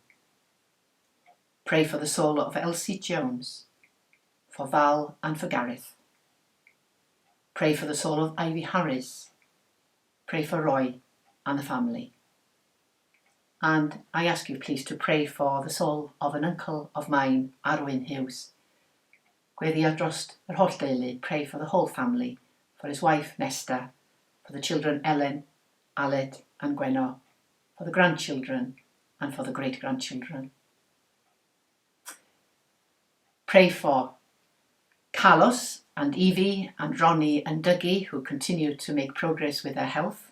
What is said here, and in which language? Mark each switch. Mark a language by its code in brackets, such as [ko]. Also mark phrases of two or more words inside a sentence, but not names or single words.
[en] Pray for the soul of Elsie Jones, for Val and for Gareth. Pray for the soul of Ivy Harris. Pray for Roy and the family. And I ask you please to pray for the soul of an uncle of mine, Arwyn Hughes. [cy] Gweddi ar drost yr holl deulu, [en] pray for the whole family, for his wife Nesta, for the children Ellen, Aled and Gwenno, for the grandchildren and for the great-grandchildren. Pray for Carlos and Evie and Ronnie and Dougie, who continue to make progress with their health.